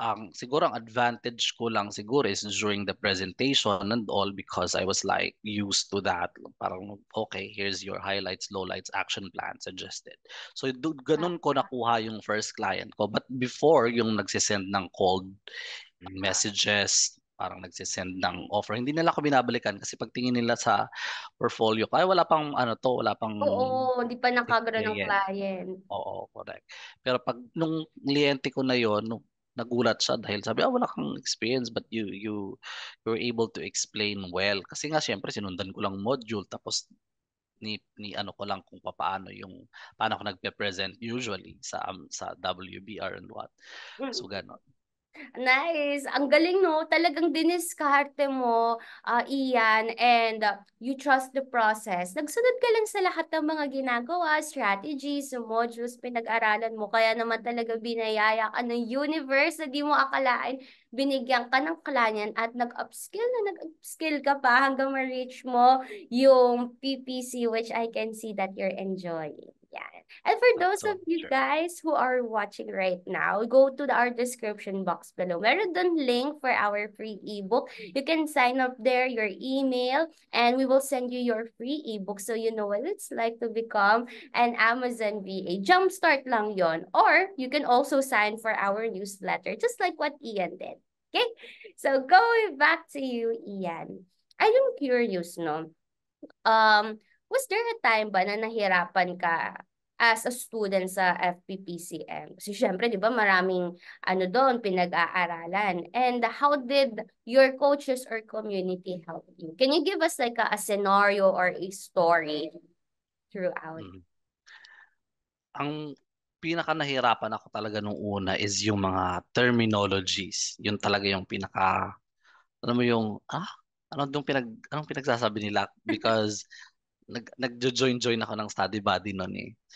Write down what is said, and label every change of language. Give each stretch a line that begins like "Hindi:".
Filipino: Siguro ang advantage ko lang siguro
English: is during the presentation and all, because I was like used to that. Parang okay, here's your highlights, lowlights, action plan suggested.
Filipino: So ganun ko nakuha yung first client ko. But before, yung nagsisend ng cold messages, parang nagsisend ng offer, hindi nila ako binabalikan kasi pagtingin nila sa portfolio ko, ay wala pang ano to, wala pang Oo, hindi pa nakagano ng
English: experience. client.
Filipino: Oo, correct. Pero pag nung kliyente ko na yon, nagulat siya dahil sabi, wala kang experience
English: but you were able to explain well.
Filipino: Kasi nga siyempre sinundan ko lang module, tapos ni ano ko lang kung paano ako nagpe-present usually sa WBR and what. So Mm. ganon. Nice. Ang galing, no? Talagang diniskarte mo, Ian,
English: and you trust the process.
Filipino: Nagsunod ka lang sa lahat ng mga ginagawa, strategies, modules, pinag-aralan mo. Kaya naman talaga binayaya ka ng universe na di mo akalain. Binigyan ka ng client at nag-upskill ka pa hanggang ma-reach mo yung PPC,
English: which I can see that you're enjoying. Yeah. And for That's those so of you guys who are watching right now, go to our description box below. Meron dun link for our free ebook. You can sign up there, your email, and we will send you your free ebook so you know what it's like to become an Amazon VA.
Filipino: Jumpstart lang yon.
English: Or you can also sign for our newsletter, just like what Ian did. Okay? So going back to you, Ian. I am curious, no?
Filipino: Was there a time ba na nahirapan ka as a student sa FPPCM? Kasi syempre, di ba, maraming ano doon, pinag-aaralan.
English: And how did your coaches or community help you? Can you give us like a scenario or a story throughout? Mhm.
Filipino: Ang pinaka nahirapan ako talaga nung una is yung mga terminologies. Yun talaga yung pinaka, alam mo yung, anong pinagsasabi nila? Because nagjo-join ako ng study body noon eh.